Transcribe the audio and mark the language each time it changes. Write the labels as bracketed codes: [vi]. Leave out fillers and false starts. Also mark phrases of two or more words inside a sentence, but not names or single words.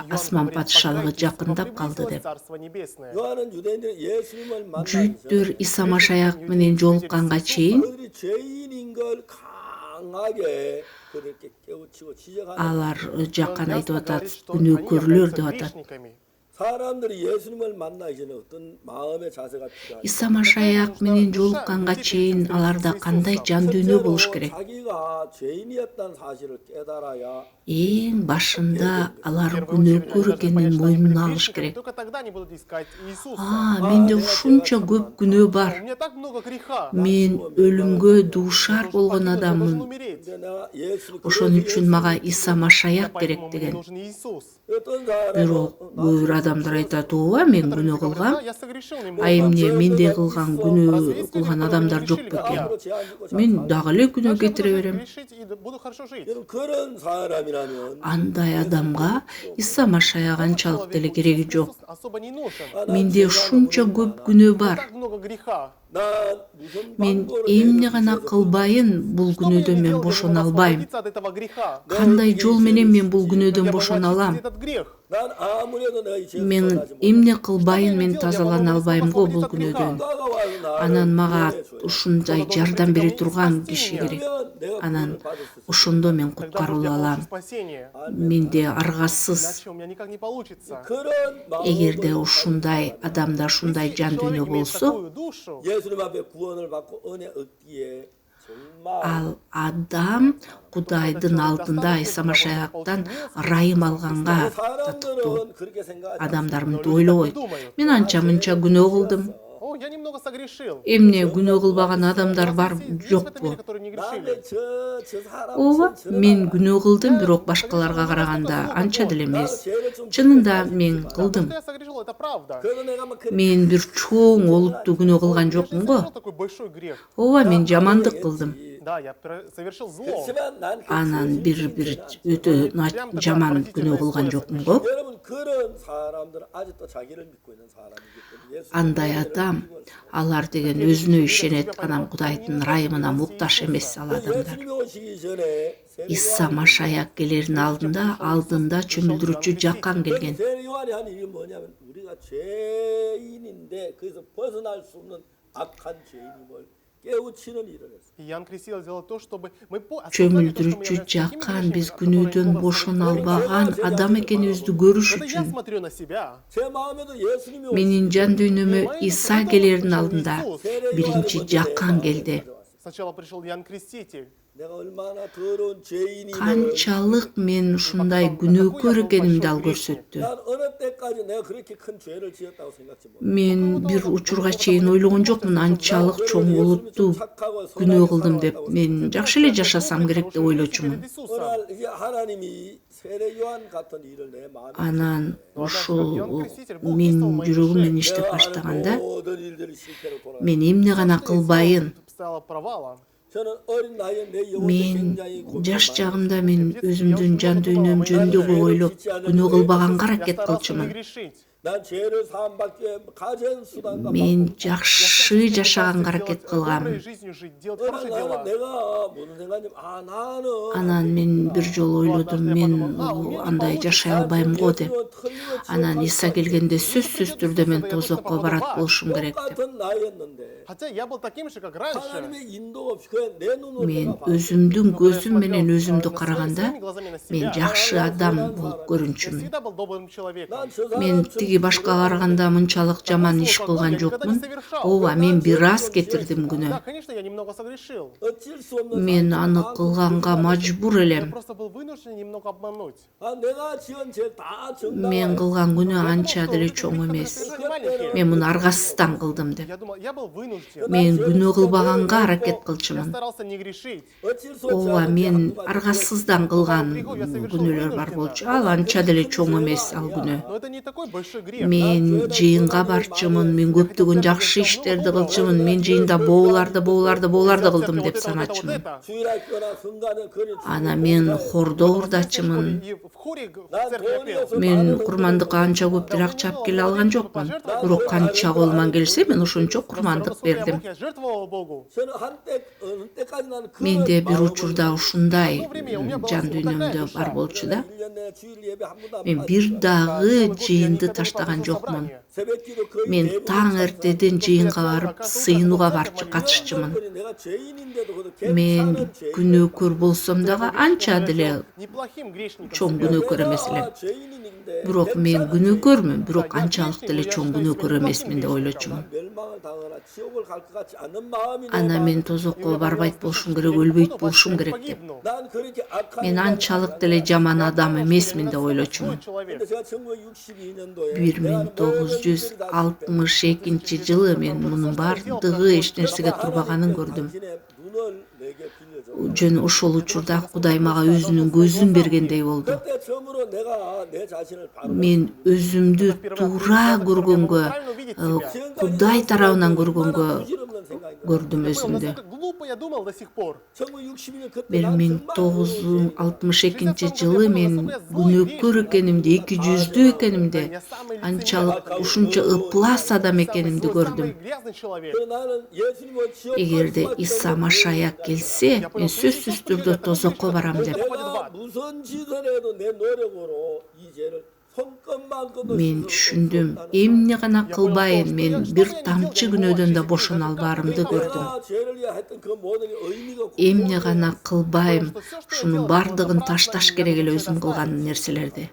[ru] Иоанн [ky] асман [ru] говорит: [ky] патшалыгы [ru] «Покайтесь, ибо [ky] жакындап калды» [ru] приблизилось [ky] деп. [ru] Царство Небесное». [ko] 요한은 유대인들이 예수님을 만나기 [ky] Жүйүттөр [ko] 전에 [ky] Иса Машаяк менен жолукканга чейин [ko] 그들이 죄인인 걸 강하게 그들께 깨우치고 지적하는 [ky] алар Жакан [ru] Он [ky] айтып [ru] ясно [ky] атат, [ru] говорит, что [ky] күнөөкөрлөр [ru] они [ky] деп [ru] являются [ky] атат. [ru] грешниками. [ko] 사람들이 예수님을 만나기 전에 어떤 마음의 자세가 필요하냐. [ky] Иса Машаяк менен жолукканга чейин аларда кандай жан дүйнө болуш керек? [ko] 자기가 죄인이었다는 사실을 깨달아야 [ky] Эң башында алар [ru] В первую очередь, они [ky] күнөөкөр [ru] должны [ky] экенин [ru] понять, что они были [ky] моюнуна алыш [ru] грешниками, [ky] керек. [ru] только тогда они будут искать Иисуса. [ky] Менде ушунча көп күнөө [ru] У [ky] бар. [ru] меня так много греха. [ky] Мен өлүмгө дуушар болгон [ru] Я должен [ky] адаммын. [ru] умереть. [ko] 근데 내가 예수 [ky] Ошон үчүн мага Иса Машаяк керек [ru] Поэтому мне [ky] деген. [ru] нужен Иисус. [ko] 어떤 사람은 [ky] Бирок кээ бир адамдар айтат: ооба, мен күнөө [ru] Которые говорят: [ky] кылгам. [ru] «Да, я согрешил, не [ky] А [ru] могу». [ky] эмне менде кылган күнөө кылган адамдар жок бекен? Мен дагы эле күнөө [ru] Дальше я буду [ky] кетире берем. [ru] грешить и буду хорошо жить. [ko] 그런 사람이라면 [ky] Андай адамга Иса Машаяк анчалык деле кереги жок. [ru] Иисус особо не нужен. [ky] Менде ушунча көп күнөө бар. [ru] Так много греха. [ko] 난 무슨 [ky] Мен [ko] 방법으로 [ky] эмне гана кылбайын бул [ru] Что мне [ky] күнөөдөн мен [ru] делать, [ky] бошоно [ru] чтобы [ky] албайм. [ru] освободиться от этого греха? [ky] Кандай жол менен мен бул [ru] Я [ky] күнөөдөн [ru] могу [ky] бошоно алам? [ru] очистить этот грех. [ko] 난 아무래도 내가 이 죄를 [ky] Мен [ko] 떠나지 못해. [ky] эмне кылбайын мен тазалана албайм го бул күнөөдөн. [ko] 누가가 와서 나를 [ky] Анан мага [ko] 구원해줘야 [ky] ушундай жардам бере турган киши керек. [ko] 그러면 내가 [ky] Анан [ko] 구원을 받을 수 있어. [ky] ошондо мен [ru] Тогда, может, [ky] куткарылып [ru] я [ky] алам. [ru] получу спасение. [ky] Менде аргасыз. [ru] Иначе у меня никак не получится. [ko] 그런 [ky] Эгерде [ko] 마음을 [ky] ушундай адамда ушундай жан [ru] Если [ky] дүйнө [ru] человек имеет [ky] болсо, [ru] такую душу, [ko] 예수님 앞에 구원을 받고 은혜 얻기에 정말 [ky] ал адам Кудайдын алдында Иса Машаяктан ырайым алганга татыктуу [ko] 사람들은 그렇게 생각하지 [ky] адамдар мынтип ойлобойт: мен анча мынча күнөө кылдым. [ru] о, я немного согрешил. [ky] Эмне күнөө кылбаган адамдар бар [ru] Есть в этом [ky] жокпу? [ru] мире, которые не грешили. [ko] 나한테 저 사람 [ky] Ооба, мен күнөө кылдым, бирок башкаларга караганда анча деле эмес. [ko] 죄를 좀 [ky] Чынында мен [ru] Да, то, [ky] кылдым. [ru] что я согрешил, это правда. [ko] 그래도 내가 막 그렇게 [ky] Мен бир чоң олуттуу күнөө кылган [ru] Я же не [ky] жокмун го. [ru] совершил такой большой грех. [ky] Ооба, мен жамандык кылдым. [ru] Да, я совершил зло. [ko] 그렇지만 난 그 [ky] Анан [ko] 죄를 [ky] бир [ko] 짓지 않았지. [ky] өтө жаман күнөө кылган жокмунго. [ko] 여러분 그런 사람들은 아직도 자기를 믿고 있는 사람이기 때문에 예수 [ky] Андай адам, алар деген өзүнө ишенет, анан Кудайдын ырайымына мукташ эмес ал адамдар. [ko] 예수님이 오시기 전에 [ky] Исса Машаяк келердин алдында чөмүлдүрүүчү жаккан келген. [ko] 세례 요한이 한 일이 뭐냐면 우리가 죄인인데 거기서 벗어날 수 없는 악한 죄인임을 깨우치는 일을 했어요. [ru] Иоанн Креститель сделал то, чтобы мы [ky] Чөмүлдүрүүчү жаккан биз күнөөдөн бошоно албаган адам экенибизди көрүш [ru] Когда я [ky] үчүн [ru] смотрю на себя, [ko] 제 마음에도 예수님이 [ky] менин жан дүйнөмө Иса келердин алдында биринчи жаккан келди. [ru] сначала пришел Иоанн Креститель. [ko] 내가 얼마나 더러운 죄인임을 [ky] Канчалык мен ушундай күнөөкөр экенимди ал көрсөттү. [ko] 난 어느 때까지 내가 그렇게 큰 죄를 지었다고 생각지 못해. [ky] Мен бир учурга чейин ойлогон жокмун анчалык чоң олуттуу күнөө кылдым деп. Мен жакшы эле жашасам керек деп ойлочумун. [ko] 오늘 이제 하나님이 세례 요한 같은 일을 내 마음에 [ky] Анан ошол мен жүрөгүм менен иштеп баштаганда [ko] 모든 일들이 실패로 돌아. [ky] мен эмне гана кылбайын. [ru] Стало провалом. [ko] 저는 어린 나이에 내 영혼이 [ky] Мен [ko] 굉장히 [ky] жаш жагымда мен өзүмдүн жан дүйнөм жөнүндө көп ойлоп күнөө кылбаганга [ru] Я [ky] аракет [ru] старался не [ky] кылчумун. [ru] грешить. [ko] 난 죄를 사함받기 위해 가진 수단과 [ky] Мен жакшы жашаганга аракет кылгам. [ru] Доброй жизнью жить, делать [ko] 그러나 [ru] хорошие [ko] 나는 [ru] дела. [ko] 내가 무슨 생각이냐면 나는 [ky] Анан мен бир жолу ойлодум, мен андай жашай албайм го деп. Анан Иса келгенде сөзсүз түрдө мен тозокко барат болушум керек деп. [ko] 똑같은 나이였는데 [ru] Хотя я был таким же, как раньше. [ko] 하나님의 인도 없이 그냥 내 눈으로 [ky] Мен [ko] 내가 봤어. [ky] өзүмдүн көзүм менен өзүмдү караганда [ru] Своими глазами на себя. [ky] мен жакшы адам болуп [ru] Я [ky] көрүнчүмүн. [ru] всегда был добрым человеком. [ko] 난 저 [ky] Мен [ko] 사람처럼 [ky] тиги башкага караганда мынчалык жаман иш кылган жокмун. Ооба, мен бир аз кетирдим [ru] Да, [ky] күнөө. [ru] конечно, я немного согрешил. [ko] 어쩔 수 없는 [ky] Мен аны кылганга мажбур [ru] Я [ky] элем. [ru] просто был вынужден немного обмануть. [ko] 내가 지은 죄다 정당한 [ky] Мен кылган күнөө анча деле чоң эмес. Мен муну аргасыздан кылдым деп. [ru] Я думал, я был вынужден. [ky] Мен күнөө кылбаганга аракет [ru] Я [ky] кылчумун. [ru] старался не грешить. [ko] 어쩔 수 없이 [ky] Ооба, [ko] 하는 [ky] мен [ko] 죄 [ky] аргасыздан кылган күнөөлөр бар болчу. Ал анча деле чоң эмес ал күнөө. [ru] Но это не такой большой грех. [ky] Мен жыйынга барчумун, мен көптөгөн жакшы иштерди кылчумун, мен жыйында бооларды кылдым деп саначумун. [ko] 주일학교나 성가는 그런 [ky] Ана мен хордо урдачумун. [ru] И в хоре в церкви я пел. [ky] Мен курмандыкка анча көп акча алып келе алган жокмун. Бирок канча колуман келсе мен ошончо курмандык бердим. [ru] Я жертвовал Богу. [ko] 저는 한때 어느 때까지 나는 그 [ky] Менде бир учурда ушундай жан дүйнөмдө бар болчу да. [ko] 1년 내내 주일 예배 한 번도 안 [ky] Мен бир дагы жыйынды таштаган жокмун. [ko] 새벽기도 거의 [ky] Мен [ko] 대부분 [ky] таң эртеден жыйынга барып сыйынууга катышчумун. [ko] 내가 죄인인데도 그래도 [ky] Мен [ko] 괜찮은 죄인. [ky] күнөөкөр болсом дагы анча деле [ru] Неплохим грешником. [ky] чоң күнөөкөр эмес элем. [ko] 내가 죄인인데 [ky] Бирок мен күнөөкөрмүн, бирок анчалык деле чоң күнөөкөр эмесмин деп ойлочумун. [ko] 멸망을 당하거나 지옥을 갈 것 같지 않은 마음이 내 [ky] Ана мен тозокко барбайт болушум керек, өлбөйт болушум керек деп. [ru] Погибну. [ko] 난 그렇게 악한 [ky] Мен анчалык деле жаман адам эмесмин деп ойлочумун. [ru] Злой человек. [ko] 근데 제가 1962년도에 [ky] 1962 жылы мен мунун бардыгы эч нерсеге турбаганын көрдүм. [ko] 눈을 내게 빌려줘. [ky] Жөн ошол учурда Кудай мага өзүнүн көзүн бергендей болду. [ko] 그때 처음으로 내가 내 자신을 바로 [ky] Мен өзүмдү туура көргөнгө, Кудай тарабынан көргөнгө [ko] 부질없는 생각이 [ky] көрдүм [ru] Такое, [ky] өзүмдү. [ru] насколько глупо я думал до сих пор. [ko] 1962년 그때 난 정말 [ky] 1962 жылы мен күнөөкөр экенимди, эки жүздүү экенимди, анчалык ушунча ыплас адам экенимди көрдүм. [ru] Самый грязный человек. [ko] 나는 예수님을 지옥 [ky] Эгерде Иса Машаяк келсе, мен сөзсүз түрдө тозокко барам деп. [ko] 내가 무슨 짓을 해도 내 노력으로 이 죄를 손끝만큼도 [ky] Мен түшүндүм, эмне гана кылбайын, мен бир тамчы күнөөдөн да бошоно албаарымды көрдүм. [ko] 내가 죄를 위해 했던 그 모든 게 의미가 없고 [ky] Эмне гана кылбайм, шунун бардыгын ташташ керек эле өзүм кылган нерселерди.